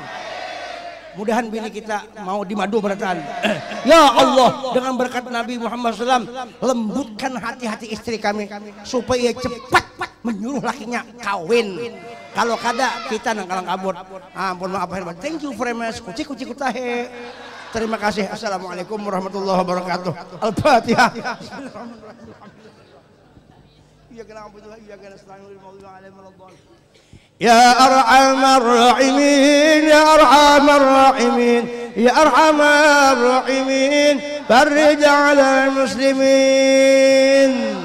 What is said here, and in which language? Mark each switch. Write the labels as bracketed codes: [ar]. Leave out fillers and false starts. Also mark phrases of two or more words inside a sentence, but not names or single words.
[bjn] Mudahan bini kita mau dimadu berataan. [ar] يا الله, [bjn] dengan berkat Nabi Muhammad SAW, lembutkan hati-hati istri kami supaya cepat menyuruh lakinya kawin. Kalau kada kita nang kalang kabut. Ampun maaf lahir batin. [en] Thank you very much. Kuci kutahe. [bjn] Terima kasih. [ar] السلام عليكم ورحمة الله وبركاته. [bjn] Al-Fatihah. [ar] يا أرحم الراحمين يا أرحم الراحمين يا أرحم الراحمين فرج على المسلمين